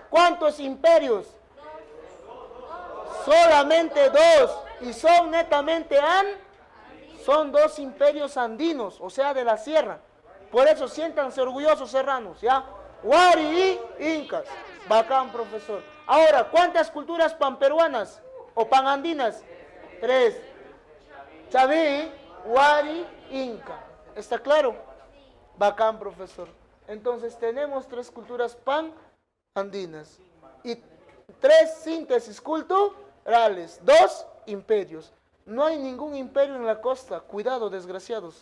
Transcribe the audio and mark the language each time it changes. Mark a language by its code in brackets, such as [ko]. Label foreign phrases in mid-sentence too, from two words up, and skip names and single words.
[es] ¿Cuántos imperios? Solamente 2. Y son netamente son 2 imperios andinos, o sea, de la sierra. Por eso siéntanse orgullosos, serranos, ¿ya? Huari y incas. Bacán, profesor. Ahora, ¿cuántas culturas panperuanas o panandinas? 3. Chaví, Huari, Inca. ¿Está claro? Bacán, profesor. Entonces tenemos 3 culturas panandinas y 3 síntesis culturales, 2 imperios. No hay ningún imperio en la costa. Cuidado, desgraciados.